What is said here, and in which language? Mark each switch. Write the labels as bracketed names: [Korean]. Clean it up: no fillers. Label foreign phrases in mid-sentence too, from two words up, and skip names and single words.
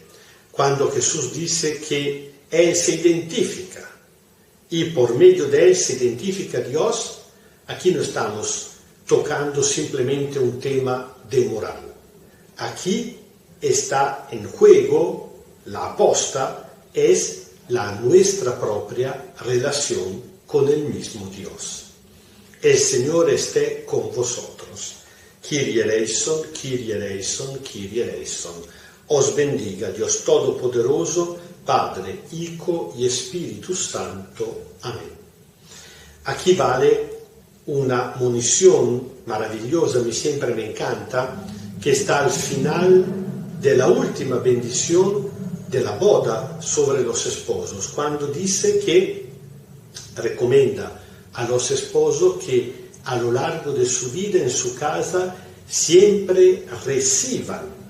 [Spanish] Cuando Jesús dice que Él se identifica y por medio de Él se identifica Dios, aquí no estamos tocando simplemente un tema de moral. Aquí está en juego la aposta, es la nuestra propia relación con el mismo Dios. El Señor esté con vosotros. [Greek] Kyrie eleison, Kyrie eleison, Kyrie eleison. [Spanish] Os bendiga Dios Todopoderoso, Padre, Hijo y Espíritu Santo. Amén. Aquí vale una munición maravillosa, siempre me encanta, que está al final de la última bendición de la boda sobre los esposos, cuando dice que recomienda a los esposos que a lo largo de su vida en su casa siempre reciban,